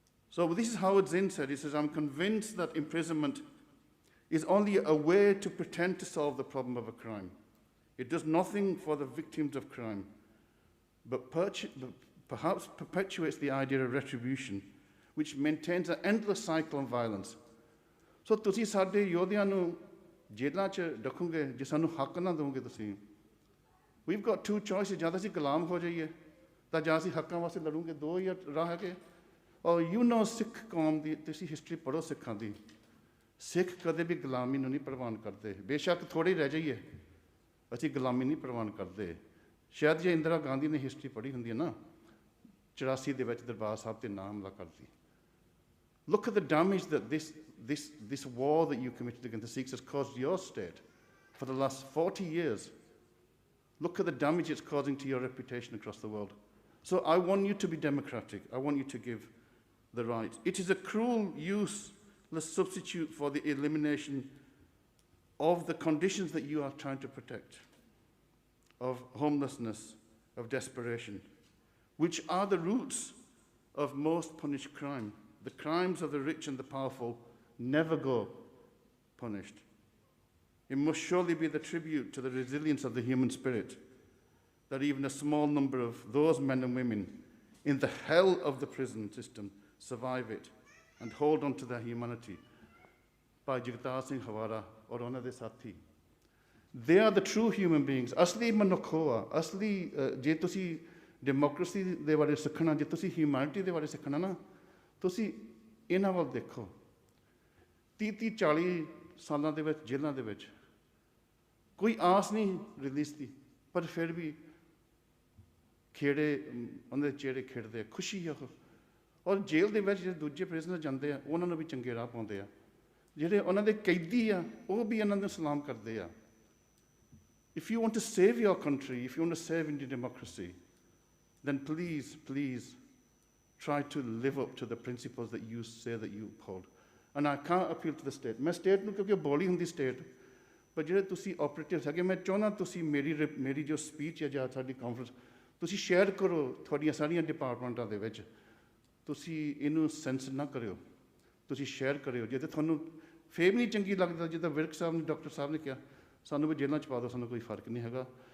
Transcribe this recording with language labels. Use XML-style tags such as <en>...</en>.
<en>So this is Howard Zinn said. He says, I'm convinced that imprisonment is only a way to pretend to solve the problem of a crime. It does nothing for the victims of crime, but perhaps perpetuates the idea of retribution, which maintains an endless cycle of violence.</en> <pa>So ਤੁਸੀਂ ਸਾਡੇ ਯੋਧਿਆਂ ਨੂੰ ਜੇਲ੍ਹਾਂ 'ਚ ਰੱਖੋਗੇ ਜੇ ਸਾਨੂੰ ਹੱਕ ਨਾ ਦਿਓਗੇ ਤੁਸੀਂ.</pa> <en>We've got two choices.</en> <pa>ਜਾਂ ਤਾਂ ਅਸੀਂ ਗੁਲਾਮ ਹੋ ਜਾਈਏ ਤਾਂ ਜਾਂ ਅਸੀਂ ਹੱਕਾਂ ਵਾਸਤੇ ਲੜੂਗੇ. ਦੋ ਹੀ ਰਾਹ ਹੈਗੇ. ਔਰ ਸਿੱਖ ਕੌਮ ਦੀ ਤੁਸੀਂ ਹਿਸਟਰੀ ਪੜ੍ਹੋ ਸਿੱਖਾਂ ਦੀ. ਸਿੱਖ ਕਦੇ ਵੀ ਗੁਲਾਮੀ ਨੂੰ ਨਹੀਂ ਪ੍ਰਵਾਨ ਕਰਦੇ. ਬੇਸ਼ੱਕ ਥੋੜ੍ਹੇ ਰਹਿ ਜਾਈਏ, ਅਸੀਂ ਗੁਲਾਮੀ ਨਹੀਂ ਪ੍ਰਵਾਨ ਕਰਦੇ. ਸ਼ਾਇਦ ਜੇ ਇੰਦਰਾ ਗਾਂਧੀ ਨੇ ਹਿਸਟਰੀ ਪੜ੍ਹੀ ਹੁੰਦੀ ਹੈ ਨਾ, 84 ਦੇ ਵਿੱਚ ਦਰਬਾਰ ਸਾਹਿਬ 'ਤੇ ਨਾ ਹਮਲਾ ਕਰਦੀ.</pa> <en>Look at the damage that this war that you committed against the Sikhs has caused your state for the last 40 years. Look at the damage it's causing to your reputation across the world. So I want you to be democratic. I want you to give the right. It is a cruel, useless substitute for the elimination of the conditions that you are trying to protect, of homelessness, of desperation, which are the roots of most punished crime. The crimes of the rich and the powerful never go punished. It must surely be the tribute to the resilience of the human spirit that even a small number of those men and women in the hell of the prison system survive it and hold on to their humanity. By Jagtar Singh Hawara or</en> <pa>ਉਹਨਾਂ ਦੇ ਸਾਥੀ.</pa> <en>They are the true human beings.</en> <pa>ਅਸਲੀ ਮਨੁੱਖ ਆ. ਅਸਲੀ ਜੇ ਤੁਸੀਂ democracy ਦੇ ਬਾਰੇ ਸਿੱਖਣਾ, ਜੇ ਤੁਸੀਂ ਹਿਊਮੈਨਿਟੀ ਦੇ ਬਾਰੇ ਸਿੱਖਣਾ ਨਾ, ਤੁਸੀਂ ਇਹਨਾਂ ਵੱਲ ਦੇਖੋ. 30-40 ਸਾਲਾਂ ਦੇ ਵਿੱਚ ਜੇਲ੍ਹਾਂ ਦੇ ਵਿੱਚ ਕੋਈ ਆਸ ਨਹੀਂ ਰਿਲੀਜ਼ ਦੀ, ਪਰ ਫਿਰ ਵੀ ਖੇੜੇ ਉਹਨਾਂ ਦੇ ਚਿਹਰੇ ਖਿੜਦੇ ਆ, ਖੁਸ਼ੀ ਆ ਉਹ. ਔਰ ਜੇਲ੍ਹ ਦੇ ਵਿੱਚ ਜਿਹੜੇ ਦੂਜੇ ਪ੍ਰਿਜ਼ਨਰ ਜਾਂਦੇ ਆ, ਉਹਨਾਂ ਨੂੰ ਵੀ ਚੰਗੇ ਰਾਹ ਪਾਉਂਦੇ ਆ. ਜਿਹੜੇ ਉਹਨਾਂ ਦੇ ਕੈਦੀ ਆ, ਉਹ ਵੀ ਇਹਨਾਂ ਨੂੰ ਸਲਾਮ ਕਰਦੇ ਆ.</pa> <en>If you want to save your country, if you want to save Indian democracy, then please, please try to live up to the principles that you say that you uphold. And I can't appeal to the state.</en> <pa>ਮੈਂ state ਨੂੰ ਕਿਉਂਕਿ ਬੋਲੀ ਹੁੰਦੀ state, ਪਰ ਜਿਹੜੇ ਤੁਸੀਂ operatives ਹੈਗੇ, ਮੈਂ ਚਾਹੁੰਦਾ ਤੁਸੀਂ ਮੇਰੀ ਜੋ speech ਹੈ ਜਾਂ ਸਾਡੀ conference, ਤੁਸੀਂ share ਕਰੋ ਤੁਹਾਡੀਆਂ ਸਾਰੀਆਂ ਡਿਪਾਰਟਮੈਂਟਾਂ ਦੇ ਵਿੱਚ, ਤੁਸੀਂ ਇਹਨੂੰ ਸੈਂਸ ਨਾ ਕਰਿਓ, ਤੁਸੀਂ ਸ਼ੇਅਰ ਕਰਿਓ। ਜੇ ਤਾਂ ਤੁਹਾਨੂੰ ਫੇਰ ਵੀ ਨਹੀਂ ਚੰਗੀ ਲੱਗਦਾ, ਜਿੱਦਾਂ ਵਿਰਕ ਸਾਹਿਬ ਨੇ, ਡਾਕਟਰ ਸਾਹਿਬ ਨੇ ਕਿਹਾ, ਸਾਨੂੰ ਵੀ ਜੇਲ੍ਹਾਂ 'ਚ ਪਾ ਦਿਓ, ਸਾਨੂੰ ਕੋਈ ਫਰਕ ਨਹੀਂ ਹੈਗਾ।</pa>